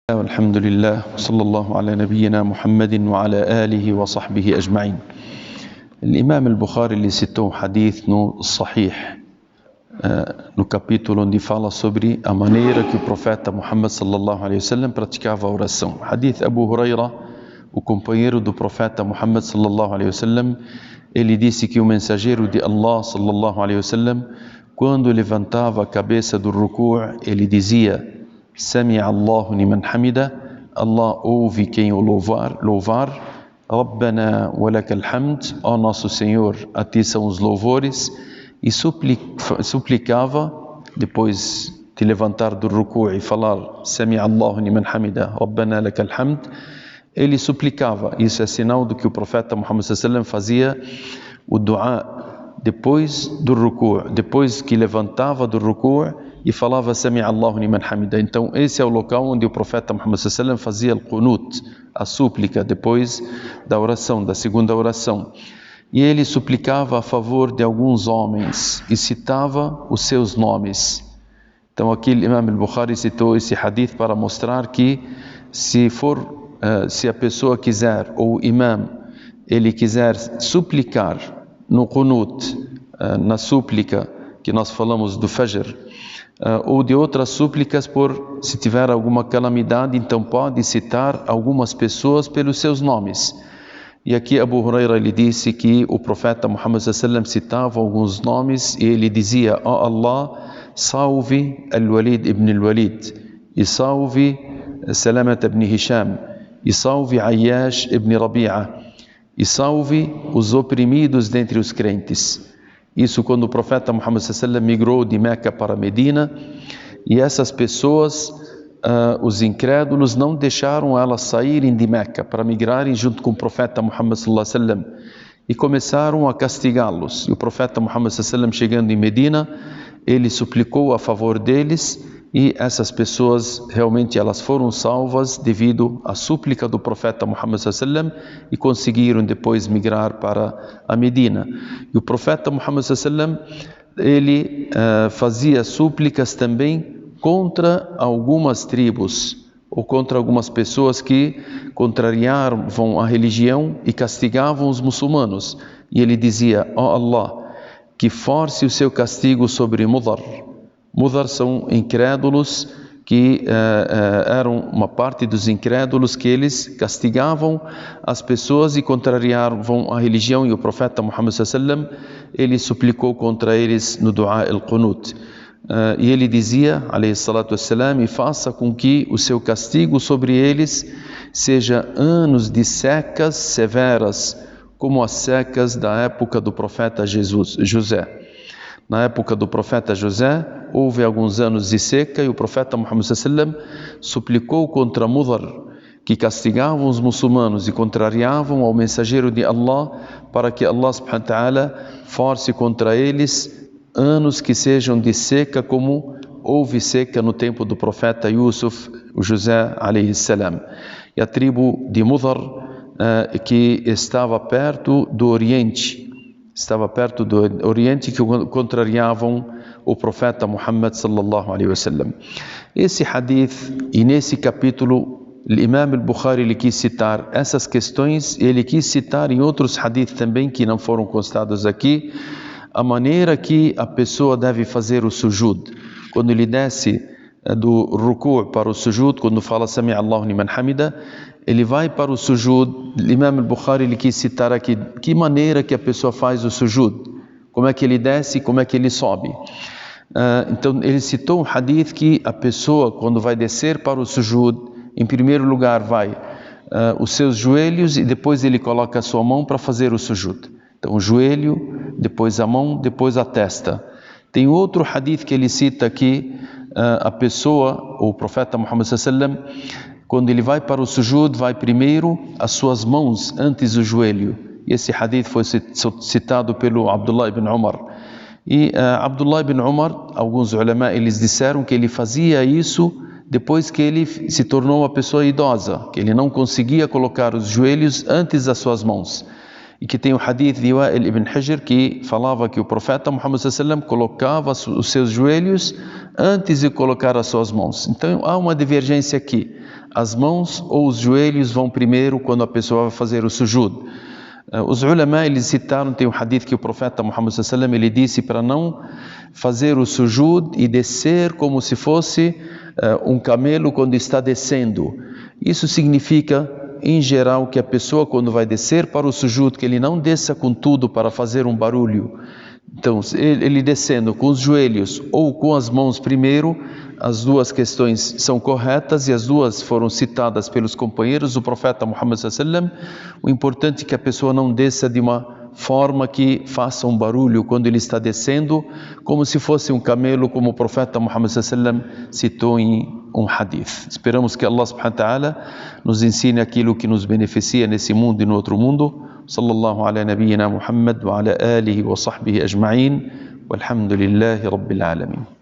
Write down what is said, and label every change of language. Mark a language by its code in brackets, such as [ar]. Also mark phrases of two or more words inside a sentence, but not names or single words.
[ar] والحمد لله وصلى الله على نبينا محمد وعلى آله وصحبه أجمعين. [pt] الإمام البخاري ele citou um hadith no Sahih, no capítulo onde fala sobre a maneira que o profeta Muhammad [ar] صلى الله عليه وسلم [pt] praticava a oração. Hadith Abu Huraira, o companheiro do profeta Muhammad [ar] صلى الله عليه وسلم, [pt] ele disse que o mensageiro de Allah [ar] صلى الله عليه وسلم, [pt] quando levantava a cabeça do ruku', ele dizia: [ar] سمع الله لمن حمده, [pt] Allah ouve quem o louvar. [ar] ربنا ولك الحمد, [pt] ó nosso Senhor, a ti são os louvores. E suplicava, depois de levantar do ruku' e falar [ar] سمع الله لمن حمده ربنا لك الحمد, [pt] ele suplicava. Isso é sinal do que o profeta Muhammad [ar] صلى الله عليه وسلم [pt] fazia o dua depois do ruku', depois que levantava do ruku' e falava [ar] سمع الله لمن حمده. [pt] Então esse é o local onde o profeta Muhammad [ar] صلى الله عليه وسلم [pt] fazia o qunut, a súplica, depois da oração, da segunda oração. E ele suplicava a favor de alguns homens e citava os seus nomes. Então aqui o Imam al-Bukhari citou esse hadith para mostrar que se a pessoa quiser, ou o imam, ele quiser suplicar no qunut, na súplica que nós falamos do Fajr, ou de outras súplicas, se tiver alguma calamidade, então pode citar algumas pessoas pelos seus nomes. E aqui Abu Huraira ele disse que o profeta Muhammad [ar] صلى الله عليه وسلم [pt] citava alguns nomes e ele dizia: ó Allah, salve al-Walid ibn al-Walid, e salve Salamat ibn Hisham, e salve Ayyash ibn Rabi'a, e salve os oprimidos dentre os crentes. Isso quando o profeta Muhammad [ar] صلى الله عليه وسلم [pt] migrou de Meca para Medina, e essas pessoas, os incrédulos, não deixaram elas saírem de Meca para migrarem junto com o profeta Muhammad [ar] صلى الله عليه وسلم, [pt] e começaram a castigá-los. E o profeta Muhammad [ar] صلى الله عليه وسلم, [pt] chegando em Medina, ele suplicou a favor deles, e essas pessoas realmente elas foram salvas devido à súplica do profeta Muhammad [ar] صلى الله عليه وسلم, [pt] e conseguiram depois migrar para a Medina. E o profeta Muhammad [ar] صلى الله عليه وسلم, [pt] ele fazia súplicas também contra algumas tribos ou contra algumas pessoas que contrariavam a religião e castigavam os muçulmanos. E ele dizia: ó Allah, que force o seu castigo sobre Mudar. Mudar são incrédulos que eram uma parte dos incrédulos que eles castigavam as pessoas e contrariavam a religião. E o profeta Muhammad [ar] صلى الله عليه وسلم, [pt] ele suplicou contra eles no [ar] دعاء القنوت. [pt] E ele dizia, [ar] عليه الصلاة والسلام, [pt] e faça com que o seu castigo sobre eles seja anos de secas severas, como as secas da época do profeta José. Na época do profeta José, houve alguns anos de seca, e o profeta Muhammad [ar] صلى الله عليه وسلم [pt] suplicou contra Mudar, que castigavam os muçulmanos e contrariavam ao mensageiro de Allah, para que Allah [ar] سبحانه وتعالى [pt] force contra eles anos que sejam de seca, como houve seca no tempo do profeta Yusuf, o José [ar] عليه السلام. [pt] E a tribo de Mudar, que estava perto do Oriente, que contrariavam o profeta Muhammad [ar] صلى الله عليه وسلم. [pt] Esse hadith, e nesse capítulo, o Imam al-Bukhari ele quis citar essas questões, e ele quis citar em outros hadith também que não foram constados aqui, a maneira que a pessoa deve fazer o sujud. Quando ele desce do ruku' para o sujud, quando fala [ar] سمع الله لمن حمده, [pt] ele vai para o sujud. O Imam al-Bukhari ele quis citar aqui que maneira que a pessoa faz o sujud, como é que ele desce, como é que ele sobe. Então ele citou um hadith que a pessoa, quando vai descer para o sujud, em primeiro lugar vai os seus joelhos, e depois ele coloca a sua mão para fazer o sujud. Então o joelho, depois a mão, depois a testa. Tem outro hadith que ele cita aqui, a pessoa, o profeta Muhammad [ar] صلى الله عليه وسلم, [pt] quando ele vai para o sujud, vai primeiro as suas mãos antes do joelho. E esse hadith foi citado pelo Abdullah ibn Umar. E Abdullah ibn Umar, alguns ulama, eles disseram que ele fazia isso depois que ele se tornou uma pessoa idosa, que ele não conseguia colocar os joelhos antes das suas mãos. E que tem o hadith de Wa'il ibn Hujr, que falava que o profeta Muhammad [ar] صلى الله عليه وسلم [pt] colocava os seus joelhos antes de colocar as suas mãos. Então há uma divergência aqui. As mãos ou os joelhos vão primeiro quando a pessoa vai fazer o sujud. Os ulama, eles citaram, tem um hadith que o profeta Muhammad [ar] صلى الله عليه وسلم, [pt] ele disse para não fazer o sujud e descer como se fosse um camelo quando está descendo. Isso significa, em geral, que a pessoa quando vai descer para o sujud, que ele não desça com tudo para fazer um barulho. Então, ele descendo com os joelhos ou com as mãos primeiro, as duas questões são corretas e as duas foram citadas pelos companheiros do profeta Muhammad [ar] صلى الله عليه وسلم. [pt] O importante é que a pessoa não desça de uma forma que faça um barulho quando ele está descendo, como se fosse um camelo, como o profeta Muhammad [ar] صلى الله عليه وسلم [pt] citou em um hadith. Esperamos que Allah [ar] سبحانه وتعالى [pt] nos ensine aquilo que nos beneficia nesse mundo e no outro mundo. [ar] صلى الله على نبينا محمد وعلى آله وصحبه أجمعين. والحمد لله رب العالمين.